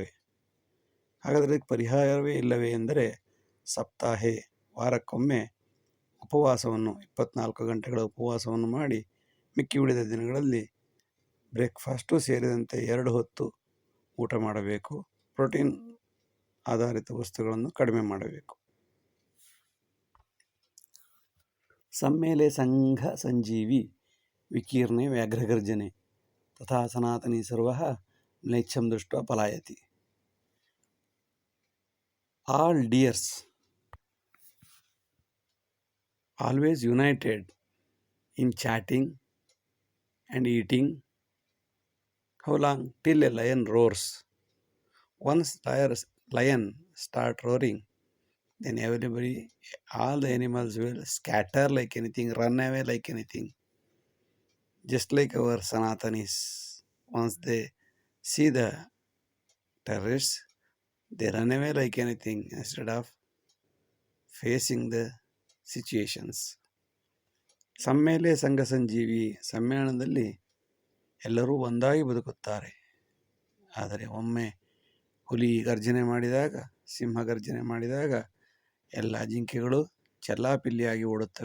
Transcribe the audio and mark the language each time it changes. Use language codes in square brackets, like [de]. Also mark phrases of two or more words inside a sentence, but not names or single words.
[kn] ಹಾಗಾದರೆ ಅದಕ್ಕೆ ಪರಿಹಾರವೇ ಇಲ್ಲವೇ ಎಂದರೆ, ಸಪ್ತಾಹೆ, ವಾರಕ್ಕೊಮ್ಮೆ ಉಪವಾಸವನ್ನು 24 ಗಂಟೆಗಳ ಉಪವಾಸವನ್ನು ಮಾಡಿ ಮಿಕ್ಕಿ ಉಳಿದ ದಿನಗಳಲ್ಲಿ ಬ್ರೇಕ್ಫಾಸ್ಟು ಸೇರಿದಂತೆ 2 ಹೊತ್ತು ಊಟ ಮಾಡಬೇಕು. ಪ್ರೋಟೀನ್ ಆಧಾರಿತ ವಸ್ತುಗಳನ್ನು ಕಡಿಮೆ ಮಾಡಬೇಕು. [sa] ಸಮ್ಮೇಲೆ ಸಂಘ ಸಂಜೀವಿ ವಿಕೀರ್ಣೆ ವ್ಯಾಘ್ರಗರ್ಜನೆ ತಥಾ ಸನಾತನಿ ಸರ್ವಃ ಮ್ಲೇಚ್ಛಂ ದೃಷ್ಟ್ವಾ ಪಲಾಯತಿ. [en] All deers always united in chatting and eating. How long? Till a lion roars. Once lion start roaring, then everybody, all the animals will scatter like anything, run away like anything. Just like our Sanatanis, once they see the terrorists, they run away like anything instead of facing the situations. [sa] ಸಮ್ಮೇಲೆ ಸಂಘ ಸಂಜೀವಿ, [kn] ಸಮ್ಮೇಳನದಲ್ಲಿ ಎಲ್ಲರೂ ಒಂದಾಗಿ ಬದುಕುತ್ತಾರೆ. ಆದರೆ ಒಮ್ಮೆ ಹುಲಿ ಗರ್ಜನೆ ಮಾಡಿದಾಗ, ಸಿಂಹ ಗರ್ಜನೆ ಮಾಡಿದಾಗ ಎಲ್ಲ ಜಿಂಕೆಗಳು ಚೆಲ್ಲಾಪಿಲ್ಲಿಯಾಗಿ ಓಡುತ್ತವೆ.